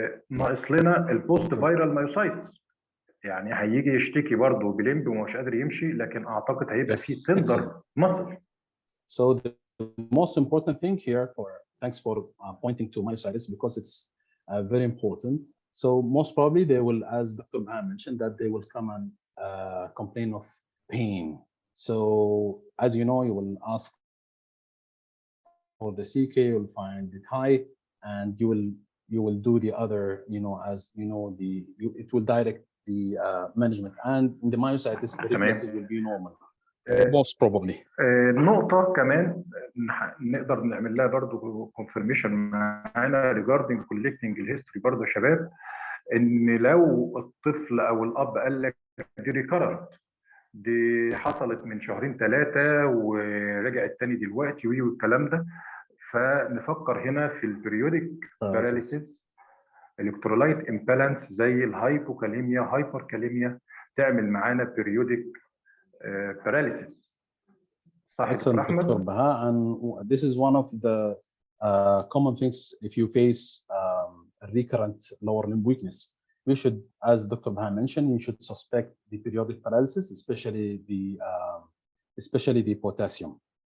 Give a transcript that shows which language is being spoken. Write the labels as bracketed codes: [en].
[ar] ناقص لنا البوست فايرال مايوسايتس، يعني هيجي يشتكي برضه بليمب ومش قادر يمشي، لكن اعتقد هيبقى فيه تندر مصل. [en] So the most important thing here, thanks for pointing to myositis, because it's very important. So most probably they will, as Dr. Baha mentioned, that they will come and complain of pain. So as you know, you will ask for the CK, you'll find it high, and you will do the other, as you know, it will direct the management. And in the myositis, the reflexes will be normal. Most probably. [ar] نقطة كمان نقدر نعمل لها برضه confirmation معانا regarding collecting الهيستوري برضه يا شباب، إن لو الطفل أو الأب قال لك دي ريكارنت، دي حصلت من شهرين 3 ورجعت تاني دلوقتي والكلام ده، فنفكر هنا في البريودك باراليسيس، الكترولايت امبالانس زي الهايبوكاليميا، هايبركاليميا، تعمل معانا بريودك paralysis. [en] Excellent, Dr. Baha. And this is one of the common things if you face recurrent lower limb weakness. You should, as Dr. Baha mentioned, you should suspect the periodic paralysis, especially the potassium.